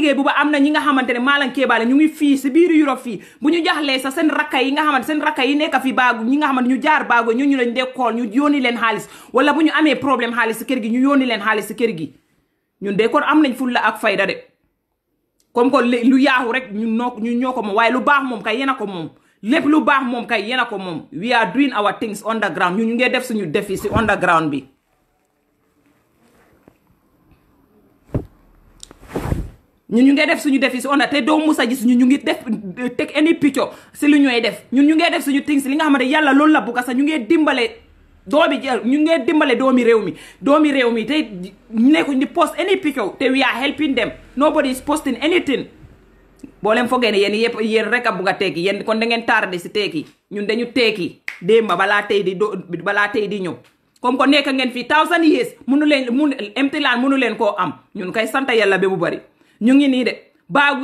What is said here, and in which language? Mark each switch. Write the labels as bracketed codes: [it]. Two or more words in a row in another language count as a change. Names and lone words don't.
[wo] liggéey bu ba am na ñi nga xamante ne maalan keebaale ñu ngi fii si biir Europe fii bu ñu jaxlee sax seen rakka yi nga xamante seen rakka yi nekk fi baagu ñi nga xamante ñu jaar baago ñu lañ dee kool ñu yónni leen xaalis wala bu ñu amee problème xaalis si kër gi ñu yónni leen xaalis si kër gi ñun de kon am nañ fulla ak fayda de comme que lu yaaxu rek ñu ñoo ko moom waaye lu baax moom kay yéen a ko moom lépp lu baax moom kay yéen a ko moom [en] we are doing our things underground [wo] ñu ngee def suñu defi si underground bi ñu ngee def suñu defi si te doo musa gis ñu ngi def teg [en] any picture [wo] si lu ñooy def ñu ngee def suñu things li nga xamante yàlla loolu la bugga sax ñu ngee dimbale ñu ngee dimbale doomi réew mi te nekku di post [en] any picture [wo] te [en] we are helping them nobody is posting anything [wo] boo leen foogee ne yéen rek a bugg a tekki yéen kon da ngeen tardé si tekki ñun dañu tekki démba balaa tey di ñëw comme ko nekk ngeen fii 1000 years emtilaan mënu leen koo am ñun kay sant yàlla ba mu bari ñu ngi nii de baag